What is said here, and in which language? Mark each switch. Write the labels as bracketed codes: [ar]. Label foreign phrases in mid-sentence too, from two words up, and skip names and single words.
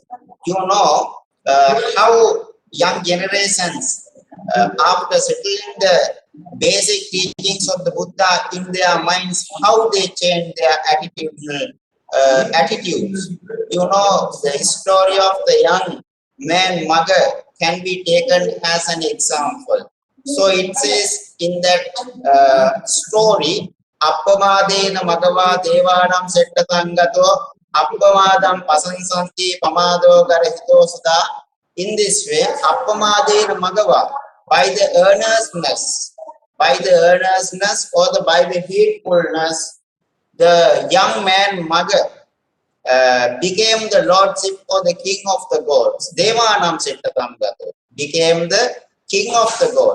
[en] You know how young generations, after settling the basic teachings of the Buddha in their minds, how they change their attitudinal attitudes. You know, the story of the young man Maga can be taken as an example. So it says in that story, [pi] Appamadena Magava Devanam Settatangato Appamadam Pasansanti Pamado Garahito Sada. [en] In this way, [pi] Appamadena Magava, [en] by the earnestness or by the heedfulness, the young man Maga became the lordship or the king of the gods. [pi] Devanam Settatangato [en] became the king of the god.